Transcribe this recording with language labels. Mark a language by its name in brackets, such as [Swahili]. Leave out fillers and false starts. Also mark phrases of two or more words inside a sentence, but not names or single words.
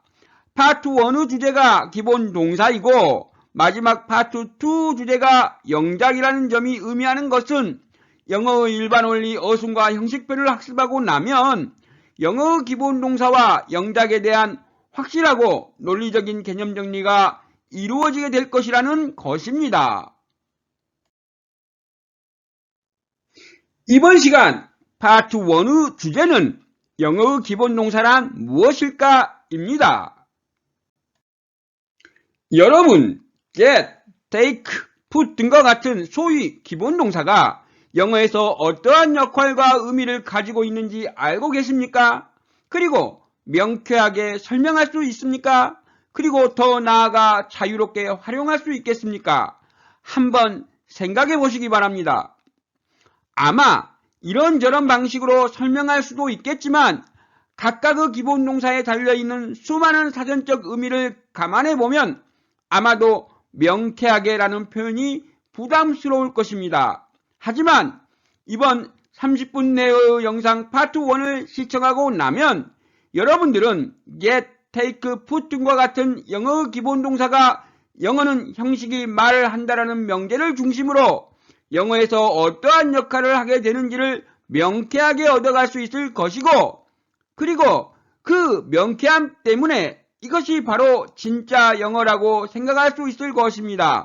[Korean] 파트 1의 주제가 기본 동사이고 마지막 파트 2 주제가 영작이라는 점이 의미하는 것은 영어의 일반 원리, 어순과 형식편을 학습하고 나면 영어 기본 동사와 영작에 대한 확실하고 논리적인 개념 정리가 이루어지게 될 것이라는 것입니다. 이번 시간 파트 1의 주제는 영어의 기본 동사란 무엇일까? 입니다. 여러분, [English] get, take, put [Korean] 등과 같은 소위 기본 동사가 영어에서 어떠한 역할과 의미를 가지고 있는지 알고 계십니까? 그리고 명쾌하게 설명할 수 있습니까? 그리고 더 나아가 자유롭게 활용할 수 있겠습니까? 한번 생각해 보시기 바랍니다. 아마 이런저런 방식으로 설명할 수도 있겠지만 각각의 기본 동사에 달려있는 수많은 사전적 의미를 감안해 보면 아마도 명쾌하게라는 표현이 부담스러울 것입니다. 하지만 이번 30분 내의 영상 파트 1을 시청하고 나면 여러분들은 [English] get, take, put [Korean] 등과 같은 영어 기본 동사가 영어는 형식이 말을 한다라는 명제를 중심으로 영어에서 어떠한 역할을 하게 되는지를 명쾌하게 얻어갈 수 있을 것이고 그리고 그 명쾌함 때문에 이것이 바로 진짜 영어라고 생각할 수 있을 것입니다.